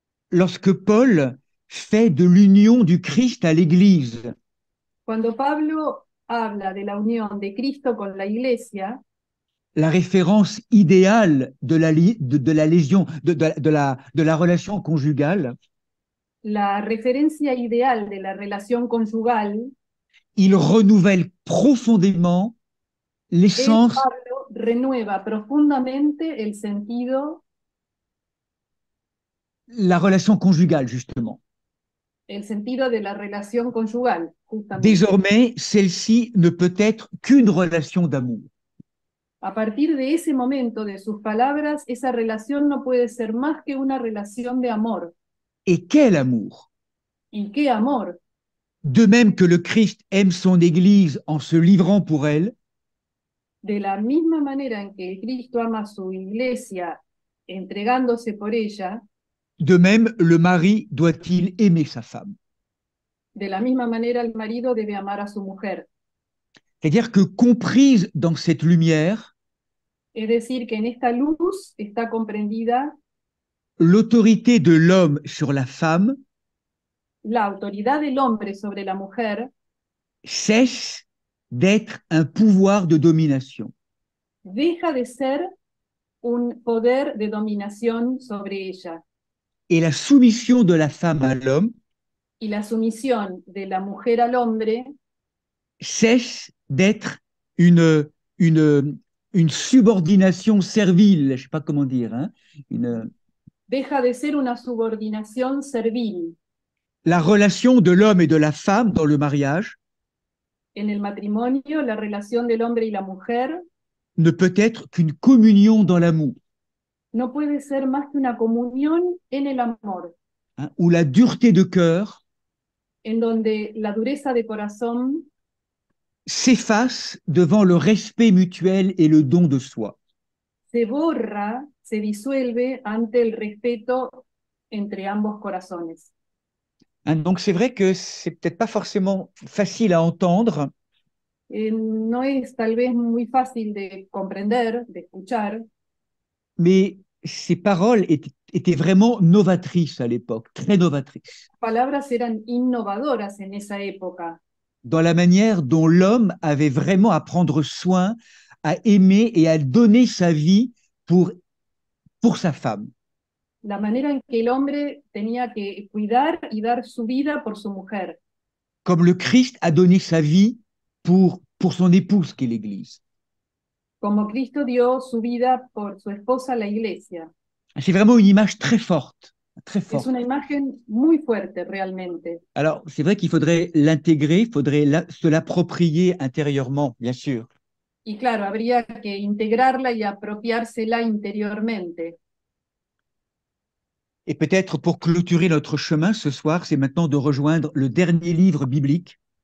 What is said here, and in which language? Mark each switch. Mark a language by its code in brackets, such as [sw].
[fr] lorsque Paul fait de l'union du Christ à l'Église, [es] Cuando Pablo habla de la unión de Cristo con la iglesia, [fr] la référence idéale de la lésion, de la relation conjugale, [es] la referencia ideal de la relación conyugal, [fr] il renouvelle profondément l'essence, [es] Pablo renueva profundamente el sentido, [fr] la relation conjugale, justement. [es] de la relación conyugal, justamente. [fr] Désormais, celle-ci ne peut être qu'une relation d'amour. [es] A partir de ese momento, de sus palabras, esa relación no puede ser más que una relación de amor. [fr] Et quel amour! [es] ¿Y qué amor? [fr] De même que le Christ aime son Église en se livrant pour elle, [es] De la misma manera en que Cristo ama a su iglesia entregándose por ella, [fr] de même le mari doit-il aimer sa femme. [es] de la misma manera el marido debe amar a su mujer. [fr] C'est-à-dire que comprise dans cette lumière, [es] Es decir, que en esta luz está comprendida [fr] l'autorité de l'homme sur la femme [es] la autoridad del hombre sobre la mujer, [fr] cesse d'être un pouvoir de domination. [es] deja de ser un poder de dominación sobre ella. [fr] Et la soumission de la femme à l'homme [es] Y la sumisión de la mujer al hombre [fr] cesse d'être une subordination servile, je ne sais pas comment dire, hein, [es] deja de ser una subordinación servil. [fr] La relation de l'homme et de la femme dans le mariage [es] En el matrimonio, la relación del hombre y la mujer [fr] ne peut être qu'une communion dans l'amour, [es] no puede ser más que una comunión en el amor, [fr] hein, où la dureté de cœur [es] en donde la dureza de corazón [fr] s'efface devant le respect mutuel et le don de soi. [es] se borra, se disuelve ante el respeto entre ambos corazones. [fr] Hein, donc c'est vrai que c'est peut-être pas forcément facile à entendre, [es] No es tal vez muy fácil de comprender, de escuchar, [fr] mais ces paroles étaient vraiment novatrices à l'époque, très novatrices, [es] las palabras eran innovadoras en esa época, [fr] dans la manière dont l'homme avait vraiment à prendre soin, à aimer et à donner sa vie pour sa femme. [es] la manera en que el hombre tenía que cuidar y dar su vida por su mujer, [fr] Comme le Christ a donné sa vie pour son épouse qu'est l'Église. [es] como Cristo dio su vida por su esposa, la iglesia. [fr] C'est vraiment une image très forte, très [es] Es [fr] forte. [es] una imagen muy fuerte realmente. [fr] Alors, c'est vrai qu'il faudrait l'intégrer, il faudrait se l'approprier intérieurement, bien sûr. [es] Y claro, habría que integrarla y apropiársela interiormente. [fr] Et peut-être pour clôturer notre chemin ce soir, c'est maintenant de rejoindre le dernier livre biblique,